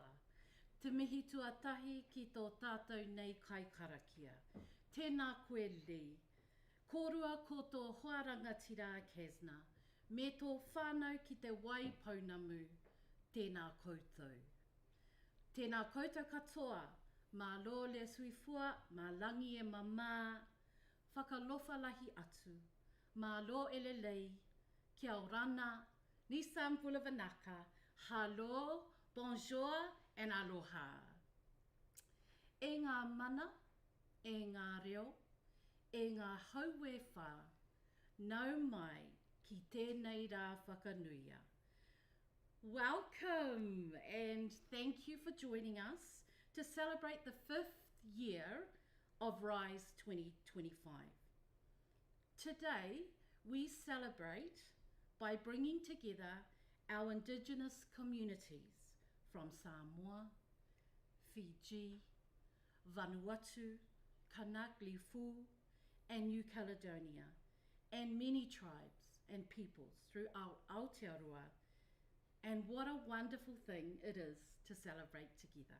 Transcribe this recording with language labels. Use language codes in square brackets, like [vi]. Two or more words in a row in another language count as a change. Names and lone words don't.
[mi] Te mihi tuatahi ki tō tātou nei kai karakia. Tēnā koe li. Kōrua ko tō hoarangatira Kasna. Me tō whānau ki te wai pounamu. Tēnā koutou. Tēnā koutou katoa. [sm] Mā lo le suifua, mā langi e mamā. [niu] Whakalofa lahi atu. [to] Mā lo elelei. [rar] Kia orana. [fj] Nisam Pulavanaka, [en] hello, bonjour, and aloha. [mi] E ngā mana, e ngā reo, e ngā hauwe whā, nau mai ki tēnei rā whakanuia. [en] Welcome, and thank you for joining us to celebrate the 5th year of Rise 2025. Today, we celebrate by bringing together our Indigenous communities from Samoa, Fiji, Vanuatu, Kanaklifu, and New Caledonia, and many tribes and peoples throughout Aotearoa, and what a wonderful thing it is to celebrate together.